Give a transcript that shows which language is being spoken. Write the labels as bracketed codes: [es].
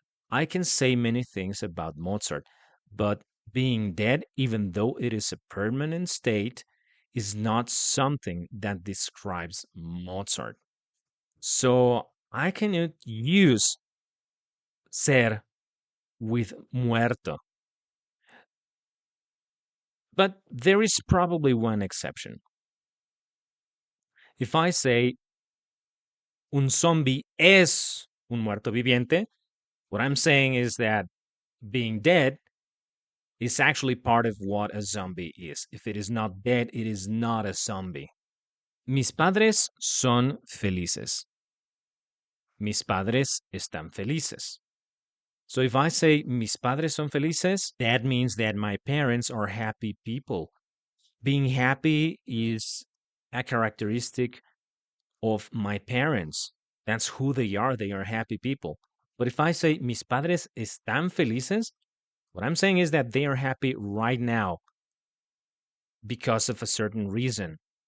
[en] I can say many things about Mozart, but being dead, even though it is a permanent state, is not something that describes Mozart. So I cannot use ser with muerto. But there is probably one exception. If I say [es] un zombie es un muerto viviente, [en] What I'm saying is that being dead is actually part of what a zombie is. If it is not dead, it is not a zombie. [es] Mis padres son felices. Mis padres están felices. [en] So if I say [es] mis padres son felices, [en] that means that my parents are happy people. Being happy is a characteristic of my parents. That's who they are. They are happy people. But if I say [es] mis padres están felices, [en] what I'm saying is that they are happy right now because of a certain reason.